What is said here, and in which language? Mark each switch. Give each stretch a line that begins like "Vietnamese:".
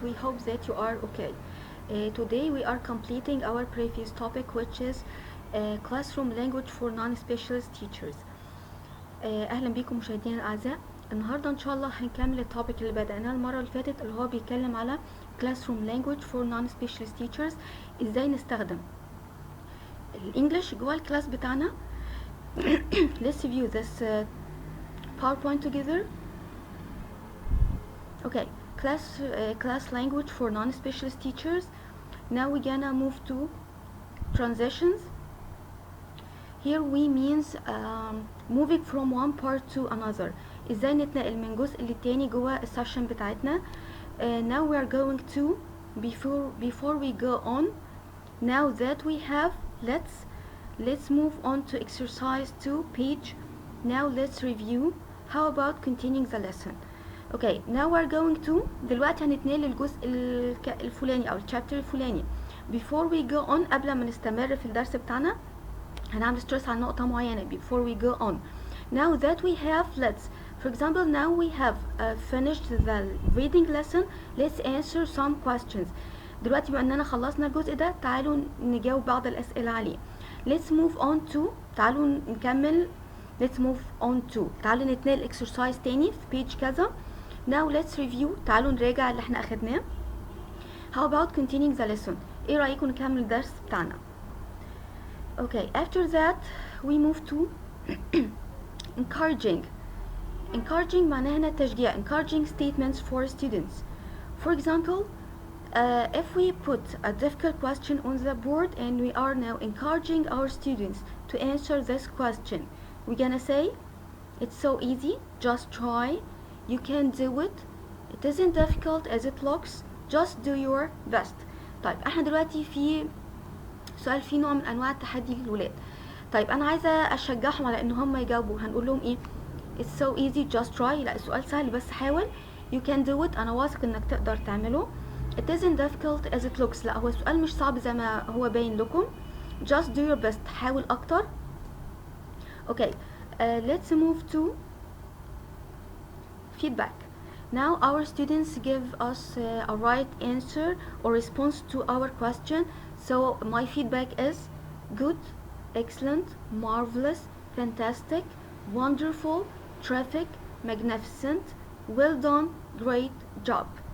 English: We hope that you are okay. Today we are completing our previous topic, which is classroom language for non-specialist teachers.
Arabic: اهلا بيكم مشاهدينا الاعزاء. النهارده ان شاء الله هنكمل التوبيك اللي بدأناه المره اللي فاتت، اللي هو بيتكلم على
English: classroom language for non-specialist teachers.
Arabic: ازاي نستخدم الانجليش جوه الكلاس بتاعنا.
English: Let's view this PowerPoint together. Okay, class language for non-specialist teachers. Now we're gonna move to transitions. Here we means moving from one part to another.
Arabic: ازاي نتنقل من جزء للتاني جوه السيشن بتاعتنا.
English: Now we are going to before we go on. Now that we have, let's move on to exercise 2 page. Now let's review. How about continuing the lesson? Okay, now we're going to
Arabic: دلوقتي هنتنقل للجزء الفلاني او الشابتر الفلاني.
English: Before we go on,
Arabic: قبل ما نستمر في الدرس بتاعنا هنعمل stress على نقطة معينة
English: before we go on. Now that we have, for example, now we have finished the reading lesson. Let's answer some questions.
Arabic: دلوقتي بما اننا خلصنا الجزء ده، تعالوا نجاوب بعض الأسئلة عليه.
English: Let's move on to
Arabic: تعالوا نكمل.
English: Let's move on to
Arabic: تعالوا نتنقل exercise تاني في page كذا.
English: Now let's review.
Arabic: تعالوا نراجع اللي احنا اخدناه.
English: How about continuing the lesson?
Arabic: ايه رأيكم نكمل الدرس بتاعنا؟
English: Okay, after that we move to encouraging.
Arabic: Encouraging معناها هنا تشجيع.
English: Encouraging statements for students. For example, if we put a difficult question on the board and we are now encouraging our students to answer this question, we're gonna say, it's so easy, just try, you can do it, it isn't difficult as it looks, just do your best.
Arabic: طيب احنا دلوقتي في سؤال فيه نوع من انواع التحدي للولاد. طيب انا عايزه اشجعهم على ان هم يجاوبوا. هنقول لهم ايه؟
English: it's so easy, just try.
Arabic: لا السؤال سهل بس حاول.
English: you can do it،
Arabic: انا واثق انك تقدر تعمله.
English: it isn't difficult as it looks،
Arabic: لا هو السؤال مش صعب زي ما هو باين لكم.
English: just do your best،
Arabic: حاول اكتر.
English: okay, let's move to feedback. Now our students give us a right answer or response to our question. So my feedback is good, excellent, marvelous, fantastic, wonderful, terrific, magnificent, well done, great job.